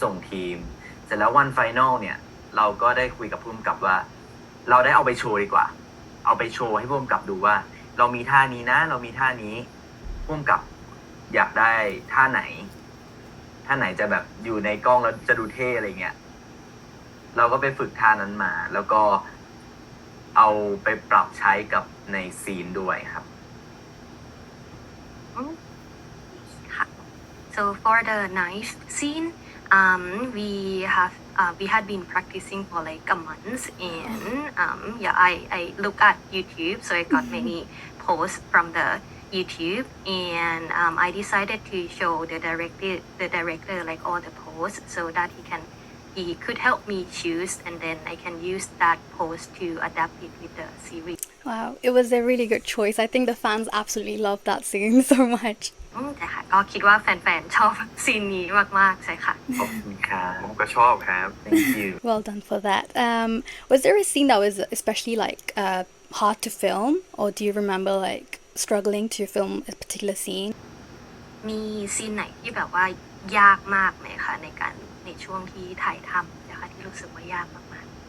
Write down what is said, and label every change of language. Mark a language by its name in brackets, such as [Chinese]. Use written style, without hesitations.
[Thai] ทีม เสร็จแล้ววันไฟนอลเนี่ย เราก็ได้คุยกับผู้กำกับว่า เราได้เอาไปโชว์ดีกว่า เอาไปโชว์ให้ผู้กำกับดูว่า เรามีท่านี้นะ เรามีท่านี้ผู้กำกับอยากได้ท่าไหนจะแบบอยู่ในกล้องแล้วจะดูเท่อะไรเงี้ย เราก็ไปฝึกท่านั้นมา แล้วก็เอาไปปรับใช้กับในซีนด้วยครับ [English] So for the knife scene, we had been practicing for like a month, and I look at YouTube, so I got many posts from the YouTube, and I decided to show the director like all the posts so that he could help me choose, and then I can use that post to adapt it with the series. Wow, it was a really good choice. I think the fans absolutely loved that scene so much. [Thai] แต่ค่ะก็คิดว่าแฟนๆชอบซีนนี้มากๆใช่ค่ะ ขอบคุณครับ ผมก็ชอบครับ [English] thank you Well done for that. Was there a scene that was especially like hard to film, or do you remember like struggling to film a particular scene? [Thai] มีซีนไหนที่แบบว่ายากมากไหมคะในช่วงที่ถ่ายทำนะคะที่รู้สึกว่ายากมาก